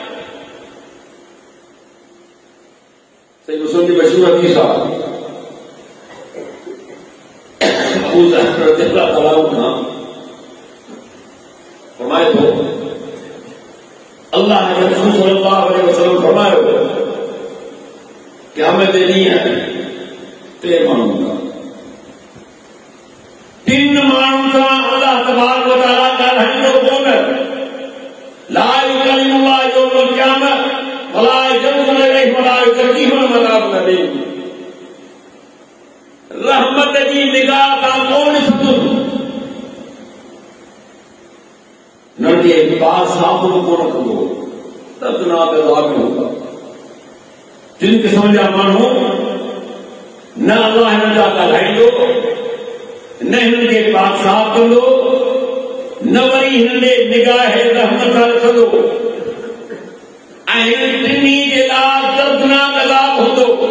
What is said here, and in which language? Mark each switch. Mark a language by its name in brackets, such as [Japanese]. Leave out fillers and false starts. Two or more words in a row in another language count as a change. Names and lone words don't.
[Sindhi] सही मुस्लिम जी मशहूर हदीस आहे, अबू ज़र [Arabic] رضي الله تعالى عنه [Sindhi] फरमाए थो अल्लाह के रसूल [Arabic] صلى الله عليه وسلم [Sindhi] फरमायो क़यामत जे ॾींहुं टे माण्हुनि खां, 3 माण्हुनि सां अल्लाह [Arabic] تبارك وتعالى [Sindhi] ॻाल्हाईंदो कोन। [Arabic] لا يكلم الله يوم القيامة ولا ينظر إليهم ولا يزكيهم وعذاب أليم. [Sindhi] रहमत जी निगाह सां कोन ॾिसंदुसि, न के पास साफ़ कोन कंदो, दर्दनाक अज़ाब में हूंदा। जिन क़िस्म जा माण्हू न अल्लाह हिननि जा ॻाल्हाईंदो, न हिननि खे पाक साफ़ कंदो, न वरी हिननि ॾे निगाह रहमत सां ॾिसंदो, ऐं हिन टिनी जे लाइ दर्दनाक अज़ाब हूंदो।